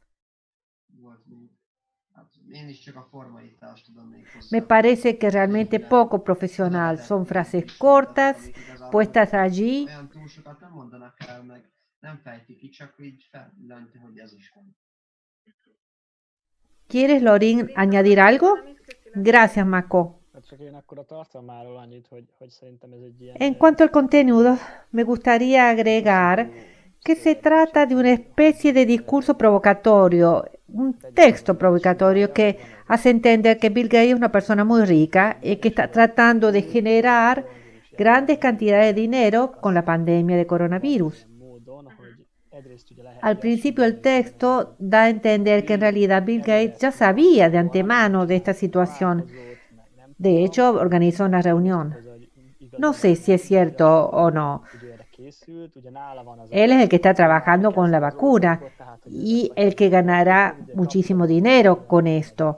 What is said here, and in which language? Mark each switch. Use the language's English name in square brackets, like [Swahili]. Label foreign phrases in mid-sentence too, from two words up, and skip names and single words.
[Spanish] Me parece que realmente poco profesional. Son frases cortas, puestas allí. ¿Quieres, Lorin, añadir algo? Gracias, Mako. [Hungarian] Hát csak én akkor a tartalmáról annyit, hogy szerintem ez egy ilyen... [Spanish] En cuanto al contenido, me gustaría agregar que se trata de una especie de discurso provocatorio, un texto provocatorio que hace entender que Bill Gates es una persona muy rica y que está tratando de generar grandes cantidades de dinero con la pandemia de coronavirus. [Hungarian] módon, hogy egyrészt ugye lehet... [Spanish] Al principio el texto da a entender que en realidad Bill Gates ya sabía de antemano de esta situación. De hecho, organizó una reunión. No sé si es cierto o no. Él es el que está trabajando con la vacuna y el que ganará muchísimo dinero con esto.